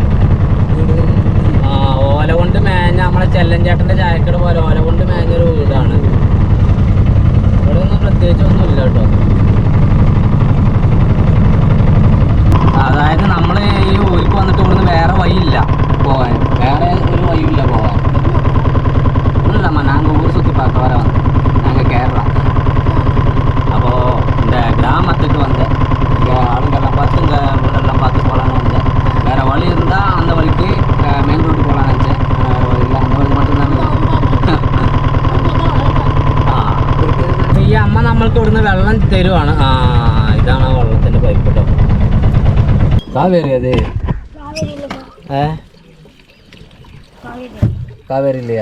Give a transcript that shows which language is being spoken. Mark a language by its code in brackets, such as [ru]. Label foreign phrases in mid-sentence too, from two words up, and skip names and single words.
[ml] ഓല കൊണ്ട് മേഞ്ഞ നമ്മളെ ചെല്ലൻചേട്ടൻ്റെ ചായക്കട പോലെ ഓല കൊണ്ട് മേഞ്ഞൊരു വീടാണ്. ഇവിടെ ഒന്നും പ്രത്യേകിച്ചൊന്നും ഇല്ല കേട്ടോ. അതായത് നമ്മൾ ഈ ഊർക്ക് വന്നിട്ട് ഇവിടുന്ന് വേറെ വഴിയില്ല പോകാൻ, വേറെ ഒരു വഴിയില്ല പോകാൻ. [ta] இல்லைம்மா நாங்கள் ஊர் சுற்றி பார்க்க வர வந்தோம். நாங்கள் கேரளா. அப்போது இந்த கிராமத்துக்கு வந்தேன். இங்கே ஆளுங்கெல்லாம் பார்த்து இங்கே வீடெல்லாம் பார்த்து போகலான்னு வந்தேன். வேறு வழி இருந்தால் அந்த வழிக்கு மெயின் ரோடு போகலான்னு நினச்சேன். வேறு வழி இல்லை, அந்த വഴി மட்டும்தான். [ml] ഈ അമ്മ നമ്മൾക്ക് ഇവിടുന്ന് വെള്ളം തരുവാണ്. ഇതാണ് ആ വെള്ളത്തിൻ്റെ പൈപ്പ് കേട്ടോ. കാവേരി അത് കാവേരി ഇല്ലയാ?